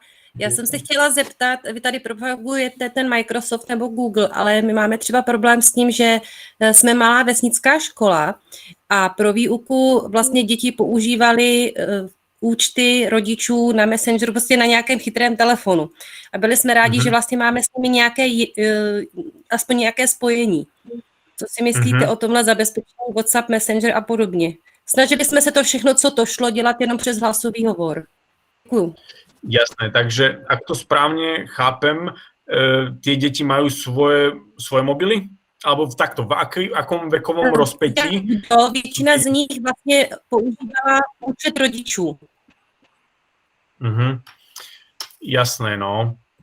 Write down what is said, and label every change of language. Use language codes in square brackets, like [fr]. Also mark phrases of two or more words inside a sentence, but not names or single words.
[cs] Já jsem se chtěla zeptat, vy tady propagujete ten Microsoft nebo Google, ale my máme třeba problém s tím, že jsme malá vesnická škola a pro výuku vlastně děti používali účty rodičů na Messengeru, prostě na nějakém chytrém telefonu. A byli jsme rádi, že vlastně máme s nimi aspoň nějaké spojení. Co si myslíte o tomhle zabezpečení WhatsApp, Messenger a podobně? Snažili jsme se to všechno, co to šlo, dělat jenom přes hlasový hovor. Děkuju. [sk] Jasné, takže ak to správne chápem, tie deti majú svoje mobily? Alebo takto, v akom vekovom rozpetí? [cs] Většina z nich vlastně používala účet rodičů. [sk] Jasné, no.